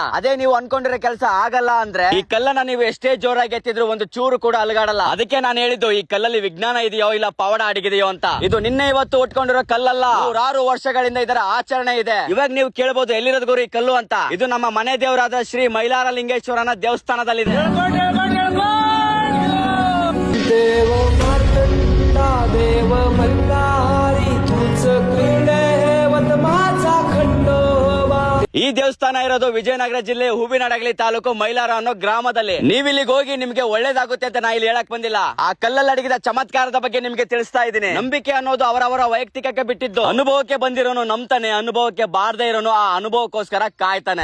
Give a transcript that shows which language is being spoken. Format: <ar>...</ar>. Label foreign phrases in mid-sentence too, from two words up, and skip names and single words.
<kn>ಅದೇ ನೀವು ಅನ್ಕೊಂಡಿರೋ ಕೆಲಸ ಆಗಲ್ಲ ಅಂದ್ರೆ ಈ ಕಲ್ಲನ್ನ ನೀವು ಎಷ್ಟೇ ಜೋರಾಗಿ ಎತ್ತಿದ್ರು ಒಂದು ಚೂರು ಕೂಡ ಅಲುಗಾಡಲ್ಲ. ಅದಕ್ಕೆ ನಾನು ಹೇಳಿದ್ದು ಈ ಕಲ್ಲಲ್ಲಿ ವಿಜ್ಞಾನ ಇದೆಯೋ ಇಲ್ಲ ಪವಾಡ ಅಡಗಿದೆಯೋ ಅಂತ. ಇದು ನಿನ್ನೆ ಇವತ್ತು ಉಟ್ಕೊಂಡಿರೋ ಕಲ್ಲಲ್ಲ, 106 ವರ್ಷಗಳಿಂದ ಇದರ ಆಚರಣೆ ಇದೆ. ಇವಾಗ ನೀವು ಕೇಳಬಹುದು ಎಲ್ಲಿರೋದು ಗುರು ಈ ಕಲ್ಲು ಅಂತ. ಇದು ನಮ್ಮ ಮನೆ ದೇವರಾದ ಶ್ರೀ ಮೈಲಾರಲಿಂಗೇಶ್ವರನ ದೇವಸ್ಥಾನದಲ್ಲಿದೆ.</kn> <mr>देव मातंडा देव मल्हारी तुझ क्रीडेवत माझा खंडोबा.</mr> <kn>ಈ ದೇವಸ್ಥಾನ ಇರೋದು ವಿಜಯನಗರ ಜಿಲ್ಲೆ ಹೂವಿನಡಗಲಿ ತಾಲೂಕು ಮೈಲಾರ ಅನ್ನೋ ಗ್ರಾಮದಲ್ಲಿ. ನೀವ್ ಇಲ್ಲಿಗೆ ಹೋಗಿ ನಿಮ್ಗೆ ಒಳ್ಳೇದಾಗುತ್ತೆ ಅಂತ ನಾ ಇಲ್ಲಿ ಹೇಳಕ್ ಬಂದಿಲ್ಲ. ಆ ಕಲ್ಲಲ್ಲಿ ಅಡಗಿದ ಚಮತ್ಕಾರದ ಬಗ್ಗೆ ನಿಮ್ಗೆ ತಿಳಿಸ್ತಾ ಇದ್ದೀನಿ. ನಂಬಿಕೆ ಅನ್ನೋದು ಅವರವರ ವೈಯಕ್ತಿಕಕ್ಕೆ ಬಿಟ್ಟಿದ್ದು. ಅನುಭವಕ್ಕೆ ಬಂದಿರೋನು ನಂಬ್ತಾನೆ, ಅನುಭವಕ್ಕೆ ಬಾರದೇ ಇರೋನು ಆ ಅನುಭವಕ್ಕೋಸ್ಕರ ಕಾಯ್ತಾನೆ.</kn>